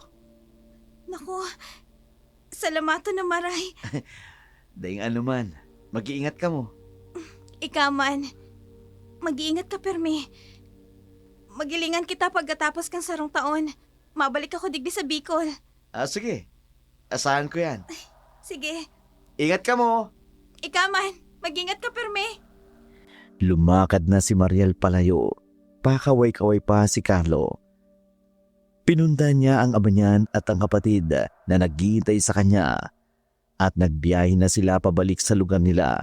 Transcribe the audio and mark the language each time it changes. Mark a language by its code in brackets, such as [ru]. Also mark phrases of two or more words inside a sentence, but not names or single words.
[bik] Naku, salamato na maray. Daing ano man, mag-iingat ka mo. Ikaw man, mag-iingat ka permi. Magilingan kita pagkatapos kang sarong taon. Mabalik ako digdi sa Bicol. Sige. Asahan ko yan. Sige, Ingat ka mo. ikaw man, mag-ingat ka permi. [tl] Lumakad na si Mariel palayo. Pakaway-kaway pa si Carlo. Pinundan niya ang ama niyan at ang kapatid na naghihintay sa kanya at nagbiyahe na sila pabalik sa lugar nila.